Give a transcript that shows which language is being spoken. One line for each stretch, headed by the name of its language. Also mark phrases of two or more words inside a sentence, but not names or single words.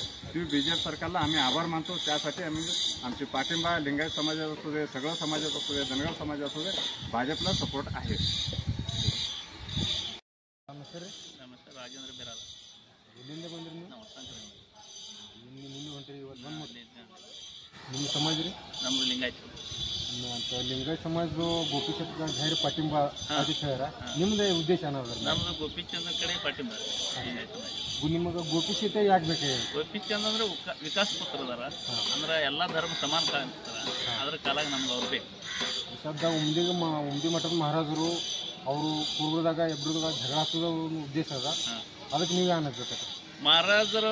Marathi: ती बीजेपी सरकारला आम्ही आभार मानतो, त्यासाठी आम्ही आमची पाठिंबा लिंगायत समाजात असू दे, सगळं समाजात असू दे, धनगर समाजात असू दे, भाजपला सपोर्ट आहे। नमस्कार राजेंद्र बिरादर समाज रे नम्र लिंगायत लिंगायत समाज जो गोपीचंद जाहीर पाठिंबा
Kannada: ನಿಮ್ಮದೇ ಉದ್ದೇಶ ಅನ್ನೋದು ನಮ್ದು ಗೋಪಿಚಂದ್ರ ಕಡೆ ಪಾಠಿಂಬ ನಿಮಗೆ ಗೋಪಿಚಂದ್ ಯಾಕೆ ಬೇಕು? ಗೋಪಿಚಂದ್ ಅಂದ್ರೆ ವಿಕಾಸ ಪುತ್ರ ಅದಾರ, ಅಂದ್ರೆ ಎಲ್ಲ ಧರ್ಮ ಸಮಾನ ಕಾಣ್ತಾರ, ಅದ್ರ ಕಾಲಾಗ ನಮ್ಗೆ ಅವ್ರು ಬೇಕು। ಸದ್ಯ ಉಮ್ದಿ ಮಠದ ಮಹಾರಾಜರು ಅವರು ಪೂರ್ವದಾಗ ಇಬ್ಬರದಾಗ ಜಗಳ ಹಾಕೋದು ಉದ್ದೇಶ ಅದ, ಅದಕ್ಕೆ ನೀವು ಏನು ಅನ್ಬೇಕು?